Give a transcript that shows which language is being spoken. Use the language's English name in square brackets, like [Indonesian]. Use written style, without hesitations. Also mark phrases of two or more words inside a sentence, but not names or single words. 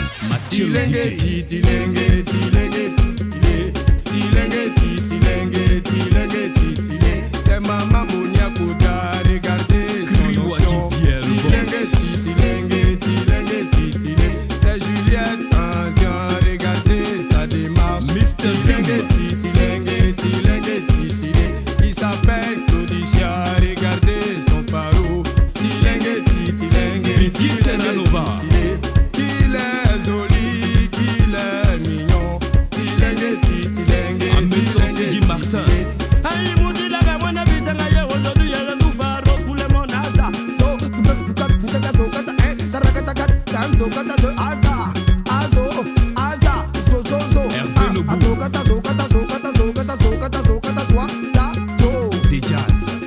[Lingala] Tilenge, tilenge, tilenge, tilenge. Tilenge, tilenge, tilenge, tilenge. [French] C'est maman Mounia Kouda, regardez son option. [Lingala] Tilenge, tilenge, tilenge, tilenge. [French] C'est Juliette Ancien, regardez sa démarche. Mr. [Lingala] Tilenge, tilenge, tilenge, tilenge. [French] Il s'appelle Claudicia, regardez son pharo. [Lingala] Tilenge, tilenge, tilenge. [French] Il est joli, qu'il est mignon. [Lingala] Tilenge, tilenge. [French] En maison, c'est Guy Martin. Aïe, Moudilanga, moi n'a vu ça ngaïe. Aujourd'hui, il y a le pharo, tout le monde a ça. Des jazz.